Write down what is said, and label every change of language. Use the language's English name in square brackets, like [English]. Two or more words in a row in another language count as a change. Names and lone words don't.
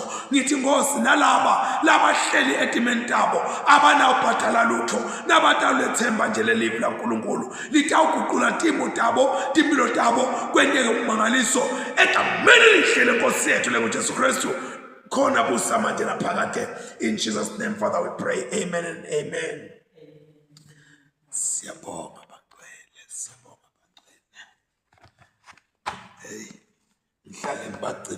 [Swati] Ngithi Nkosi nalaba labahleli etimeni tabo abanawubhadala lutho nabatalethemba nje lelive laNkulunkulu litawuguqula timo tabo timpilo tabo kwenteke umangaliso egameni lihle leNkosi yethu lenguJesu Kristu khona busamanje laphakade. [English] In Jesus' name, Father, we pray. Amen and amen. [Swati] Siyabonga bagcwele, siyabonga bagcwele. Hey, ngihlale ngibagcina.